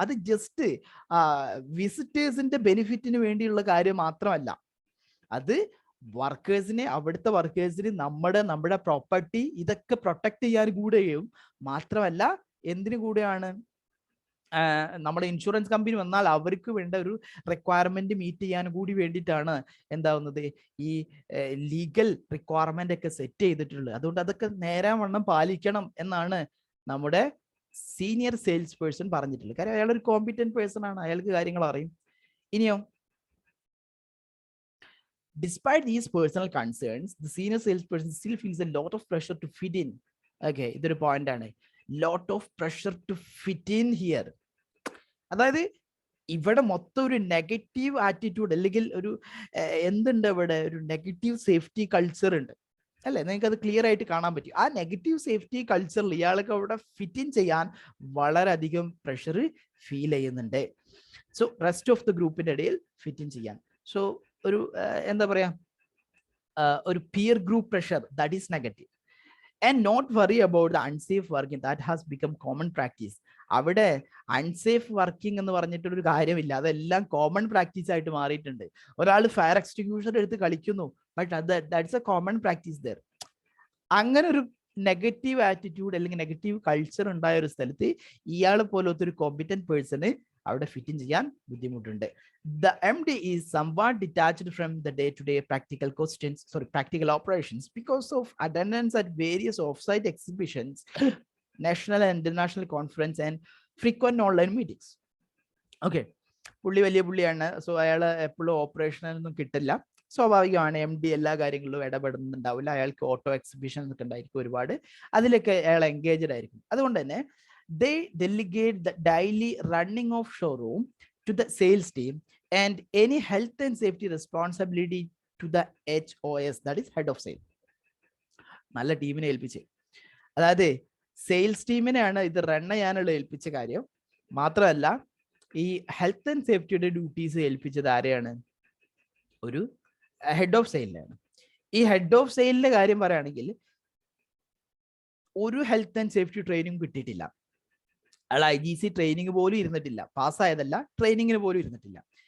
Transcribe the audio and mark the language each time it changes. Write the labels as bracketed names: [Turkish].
[Malayalam] അത് ജസ്റ്റ് വിസിറ്റേഴ്സിന്റെ ബെനിഫിറ്റിന് വേണ്ടിയുള്ള കാര്യം മാത്രമല്ല, അത് വർക്കേഴ്സിനെ, അവിടുത്തെ വർക്കേഴ്സിന് നമ്മുടെ പ്രോപ്പർട്ടി ഇതൊക്കെ പ്രൊട്ടക്ട് ചെയ്യാൻ കൂടെയും മാത്രമല്ല, എന്തിനു കൂടെയാണ്, നമ്മുടെ ഇൻഷുറൻസ് കമ്പനി വന്നാൽ അവർക്ക് വേണ്ട ഒരു റിക്വയർമെന്റ് മീറ്റ് ചെയ്യാൻ കൂടി വേണ്ടിയിട്ടാണ് എന്താവുന്നത്, ഈ ലീഗൽ റിക്വയർമെന്റ് ഒക്കെ സെറ്റ് ചെയ്തിട്ടുള്ളത്. അതുകൊണ്ട് അതൊക്കെ നേരാവണ്ണം പാലിക്കണം എന്നാണ് നമ്മുടെ സീനിയർ സെയിൽസ് പേഴ്സൺ പറഞ്ഞിട്ടുള്ളത്. കാര്യം അയാൾ ഒരു കോമ്പിറ്റന്റ് പേഴ്സൺ ആണ്, അയാൾക്ക് കാര്യങ്ങൾ അറിയും. ഇനിയോ, [English] despite these personal concerns, the senior salesperson still feels a lot of pressure to fit in. Okay, [Malayalam] ഇതൊരു പോയിന്റ് ആണ്, [English] lot of pressure to fit in here. [Malayalam] അതായത് ഇവിടെ മൊത്തം ഒരു നെഗറ്റീവ് ആറ്റിറ്റ്യൂഡ്, അല്ലെങ്കിൽ ഒരു എന്തുണ്ട്, ഇവിടെ ഒരു നെഗറ്റീവ് സേഫ്റ്റി കൾച്ചർ ഉണ്ട് അല്ലെ, നിങ്ങൾക്ക് അത് ക്ലിയർ ആയിട്ട് കാണാൻ പറ്റും. ആ നെഗറ്റീവ് സേഫ്റ്റി കൾച്ചറിൽ ഇയാൾക്ക് അവിടെ ഫിറ്റ് ഇൻ ചെയ്യാൻ വളരെയധികം പ്രഷർ ഫീൽ ചെയ്യുന്നുണ്ട്. സോ റെസ്റ്റ് ഓഫ് ദ ഗ്രൂപ്പിന്റെ ഇടയിൽ ഫിറ്റ് ഇൻ ചെയ്യാൻ, സോ ഒരു എന്താ പറയാ, ഒരു peer group pressure, [English] That is negative. And not worry about the unsafe working that has become common practice. [Malayalam] അവിടെ അൺസേഫ് വർക്കിംഗ് എന്ന് പറഞ്ഞിട്ടൊരു കാര്യമില്ല, അതെല്ലാം കോമൺ പ്രാക്ടീസ് ആയിട്ട് മാറിയിട്ടുണ്ട്. ഒരാൾ ഫയർ എക്സ്റ്റിങ്ക്യൂഷർ എടുത്ത് കളിക്കുന്നു, [English] But that's a common practice there. [Malayalam] അങ്ങനെ ഒരു നെഗറ്റീവ് ആറ്റിറ്റ്യൂഡ് അല്ലെങ്കിൽ നെഗറ്റീവ് കൾച്ചർ ഉണ്ടായ ഒരു സ്ഥലത്ത് ഇയാളെ പോലത്തെ ഒരു കോമ്പിറ്റന്റ് പേഴ്സണ് അവിടെ ഫിറ്റ് ചെയ്യാൻ ബുദ്ധിമുട്ടുണ്ട്. [English] The MD is somewhat detached from the day-to-day practical operations because of attendance at various off-site exhibitions, national and international conference and frequent online meetings. [Malayalam] Okay, പുള്ളി വലിയ പുള്ളിയാണ്, സോ അയാൾ എപ്പോഴും ഓപ്പറേഷനൊന്നും കിട്ടില്ല. സ്വാഭാവികമാണ്, MD എല്ലാ കാര്യങ്ങളിലും ഇടപെടുന്നുണ്ടാവില്ല, അയാൾക്ക് ഓട്ടോ എക്സിബിഷൻസ് ഒക്കെ ഉണ്ടായിരിക്കും ഒരുപാട്, അതിലൊക്കെ അയാൾ എൻഗേജ്ഡ് ആയിരിക്കും. അതുകൊണ്ട് തന്നെ [English] they delegate the daily running of showroom to the sales team and any health and safety responsibility to the HOS, that is head of sale. [Malayalam] നല്ല ടീമിനെ ഏൽപ്പിച്ച്, അതായത് സെയിൽസ് ടീമിനെയാണ് ഇത് റൺ ചെയ്യാനുള്ള ഏൽപ്പിച്ച കാര്യം. മാത്രമല്ല ഈ ഹെൽത്ത് ആൻഡ് സേഫ്റ്റിയുടെ ഡ്യൂട്ടീസ് ഏൽപ്പിച്ചത് ആരെയാണ്, ഒരു ഹെഡ് ഓഫ് സെയിലിനാണ്. ഈ ഹെഡ് ഓഫ് സെയിലിന്റെ കാര്യം പറയുകയാണെങ്കിൽ ഒരു ഹെൽത്ത് ആൻഡ് സേഫ്റ്റി ട്രെയിനിങ് കിട്ടിയിട്ടില്ല, അയാൾ IGC ട്രെയിനിങ് പോലും ഇരുന്നിട്ടില്ല, പാസ്സായതല്ല, ട്രെയിനിങ്ങിന് പോലും ഇരുന്നിട്ടില്ല.